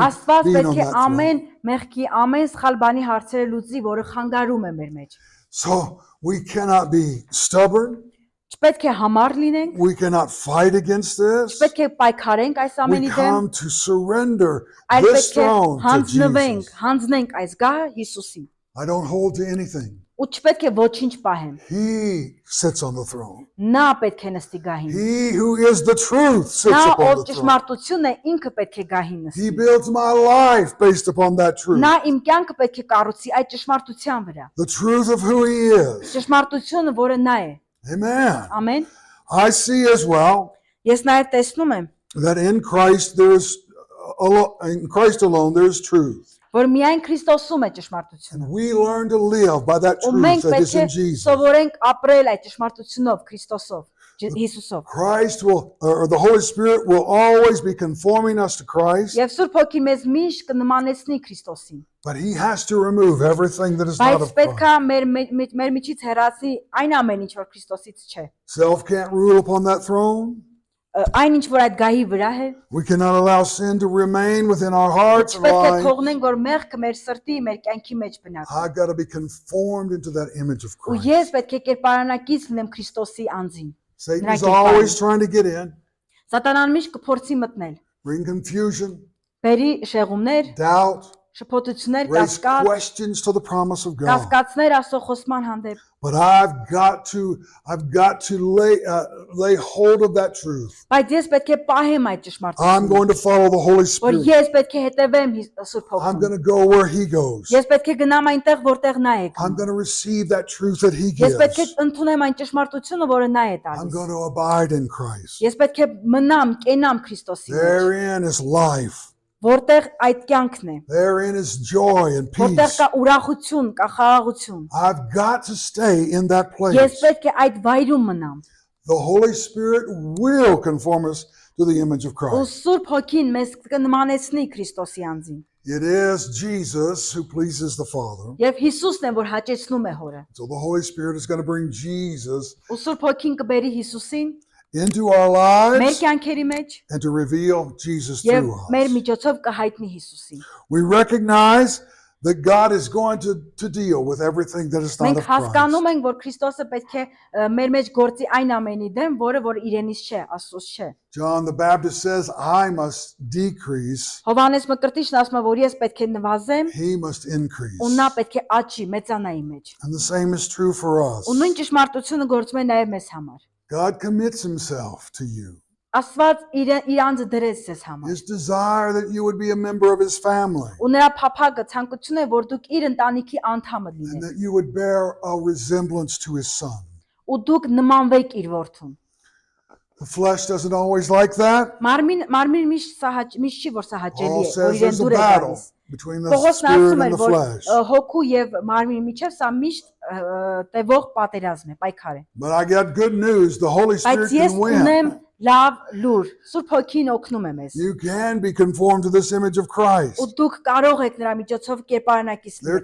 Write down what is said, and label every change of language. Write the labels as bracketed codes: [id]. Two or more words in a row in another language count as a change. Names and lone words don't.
[hy] Աստված [en] being on [hy] պետք է [en] that throne. [hy] ամեն մեղքի, ամեն սխալ բանի հարցերը լուծի, որը խանգարում է մեր մեջ։ [en] So we cannot be stubborn. [hy] Չպետք է համառ լինենք, [en] We cannot fight against this. [hy] չպետք է պայքարենք այս [en] We [hy] ամենի դեմ, [en] come to surrender [hy] այլ [en] this [hy] պետք է [en] throne to [hy] հանձնվենք, [en] Jesus. [hy] հանձնենք այս գահը Հիսուսին։ [en] I don't hold to anything. [hy] ու չպետք է ոչինչ պահեմ։ [en] He sits on the throne. [hy] Նա պետք է նստի գահին։ [en] He who is the truth sits [hy] Նա [en] upon [hy] ով [en] the throne. [hy] ճշմարտությունն է, ինքը պետք է գահին [en] He [hy] նստի։ [en] builds my life based upon that truth. [hy] Նա իմ կյանքը պետք է կառուցի այդ ճշմարտության վրա։ [en] The truth of who he is. [hy] Ճշմարտությունը, որը նա է։ [en] Amen. [hy] Ամեն։ [en] I see as well [hy] Ես նաև տեսնում եմ, [en] that in Christ alone there is truth. [hy] որ միայն Քրիստոսում է ճշմարտությունը։ [en] And we learn to live by that [hy] Ու [en] truth [hy] մենք [en] that is [hy] պետք է [en] in Jesus. [hy] սովորենք ապրել այդ ճշմարտությունով, Քրիստոսով, Հիսուսով։ [en] Christ will, or the Holy Spirit will always be conforming us to Christ, [hy] Եվ Սուրբ Հոգի մեզ միշտ կնմանեցնի Քրիստոսին։ [en] but he has to remove everything that is not [hy] Բայց [en] of [hy] պետք է [en] Christ. [hy] մեր միջից հեռացի այն ամեն ինչ, որ Քրիստոսից չէ։ [en] Self can't rule upon that throne. [hy] Այն ինչ, որ այդ գահի վրա է, [en] We cannot allow sin to remain within our hearts and [hy] չպետք է [en] lives. [hy] թողնենք, որ մեղքը մեր սրտի, մեր կյանքի մեջ բնակվի։ [en] I got to be conformed into that image of [hy] Ու [en] Christ. [hy] ես պետք է կերպարանակից լինեմ Քրիստոսի անձին։ [en] Satan is always trying to get in, [hy] Սատանան միշտ կփորձի մտնել, [en] bring confusion, [hy] բերի շեղումներ, [en] doubt, [hy] շփոթություններ, [en] raise [hy] կասկած, [en] questions to the promise of God. [hy] կասկածներ Աստծո խոսման հանդեպ։ [en] But I've got to lay hold of that truth. [hy] Բայց ես պետք է պահեմ այդ [en] I'm [hy] ճշմարտությունը, [en] going to follow the Holy [hy] որ [en] Spirit. [hy] ես պետք է հետևեմ Սուրբ [en] I'm [hy] Հոգուն։ [en] going to go where he goes. [hy] Ես պետք է գնամ այնտեղ, որտեղ նա է [en] I'm [hy] գնում։ [en] going to receive that truth that he [hy] Ես պետք է [en] gives. [hy] ընդունեմ այն ճշմարտությունը, որը նա է [en] I'm [hy] տալիս։ [en] going to abide in Christ. [hy] Ես պետք է մնամ, կենամ Քրիստոսի մեջ, [en] Therein is life. [hy] որտեղ այդ կյանքն է, [en] Therein is joy and [hy] որտեղ [en] peace. [hy] կա ուրախություն, կա xաղաղություն։ [en] I've got to stay in that [hy] Ես [en] place. [hy] պետք է այդ վայրում մնամ։ [en] The Holy Spirit will conform us to the image of [hy] Ու [en] Christ. [hy] Սուրբ Հոգին մեզ կնմանեցնի Քրիստոսի անձին։ [en] It is Jesus who pleases the Father. [hy] Եվ Հիսուսն է, որ հաճեցնում է Հորը։ [en] So the Holy Spirit is going to bring Jesus [hy] Ու Սուրբ Հոգին կբերի Հիսուսին [en] into our [hy] մեր [en] lives [hy] կյանքերի մեջ [en] and to reveal Jesus [hy] եւ [en] through [hy] մեր [en] us. [hy] միջոցով կհայտնի Հիսուսին։ [en] We recognize that God is going to deal with everything that is not [hy] Մենք [en] of Christ. [hy] հասկանում ենք, որ Քրիստոսը պետք է մեր մեջ գործի այն ամենի դեմ, որը որ իրենից չէ, Աստծոց չէ։ [en] John the Baptist says, I must decrease, [hy] Հովհաննես Մկրտիչն ասում է, որ ես պետք է նվազեմ, [en] he must increase. [hy] ու նա պետք է աճի, մեծանա իմ մեջ։ [en] And the same is true for us. [hy] Ու նույն ճշմարտությունը գործում է նաև մեզ համար։ [en] God commits himself to you. [hy] Աստված իր անձը դրեց ձեզ համար։ [en] His desire that you would be a member of his family [hy] Ու նրա փափագը ցանկությունն է, որ դուք իր ընտանիքի անդամը [en] and [hy] լինեք, [en] that you would bear a resemblance to his son. [hy] ու դուք նմանվեք իր որդուն։ [en] The flesh doesn't always like that. [hy] Մարմին միշտ չի որ սա հաճելի [en] Paul [hy] է, որ [en] says [hy] իրեն [en] there's a [hy] դուր է [en] battle [hy] գալիս։ [en] between the [hy] Պողոսն [en] spirit [hy] ասում [en] and [hy] է, [en] the [hy] որ [en] flesh. [hy] հոգու եւ մարմինի միջև սա միշտ տևող պատերազմ է, պայքար է։ [en] But I got good news. The Holy Spirit [hy] Բայց ես [en] can win. [hy] ունեմ լավ լուր։ Սուրբ Հոգին օգնում է մեզ։ [en] You can be conformed to this image of Christ. [hy] Ու դուք կարող եք նրա միջոցով կերպարանակից [en] There